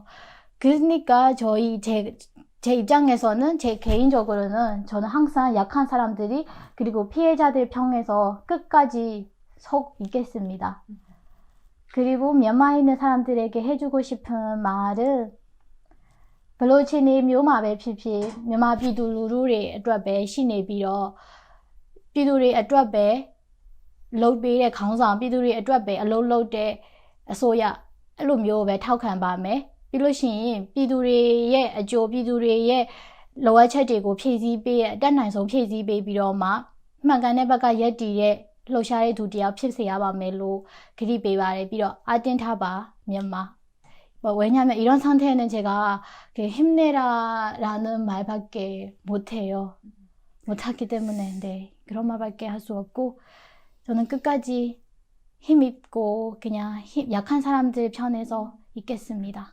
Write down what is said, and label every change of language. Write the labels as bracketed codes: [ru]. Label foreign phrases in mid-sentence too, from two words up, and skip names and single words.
[ko] 그러니까 제 입장에서는 제 개인적으로는 저는 항상 약한 사람들이 그리고 피해자들 편에서 끝까지 서 있겠습니다. 그리고 미얀마에 있는 사람들에게 해주고 싶은 말은 [my] ဘယ်လိုအခြေအနေမျိုးမှာပဲဖြစ်ဖြစ်မြန်မာပြည်သူလူထုတွေအတွက်ပဲရှိနေပြီးတော့ပြည် သူတွေအတွက်ပဲလုပ်ပေးတဲ့ခေါင်းဆောင်ပြည်သူတွေအတွက်ပဲအလုပ်လုပ်တဲ့အစိုးရအဲ့လိုမျိုးပဲထောက်ခံပါမယ်ပြီးလို့ရှိရင်ပြည်သူတွေရဲ့အကျိုးပြည်သူတွေရဲ့လိုအပ်ချက်တွေကိုဖြည့်ဆည်းပေးအတက်နိုင်ဆုံးဖြည့်ဆည်းပေးပြီးတော့မှမှန်ကန်တဲ့ဘက်ကရက်တည်တဲ့လှုပ်ရှားတဲ့သူတယောက်ဖြစ်စေရပါမယ်လို့ကတိပေးပါတယ်ပြီးတော့အတင်းထားပါမြန်မာ [ko] 왜냐면 이런 상태에는 제가 힘내라라는 말밖에 못해요. 못하기 때문에 네 그런 말밖에 할 수 없고 저는 끝까지 힘있고 그냥 약한 사람들 편에서 있겠습니다.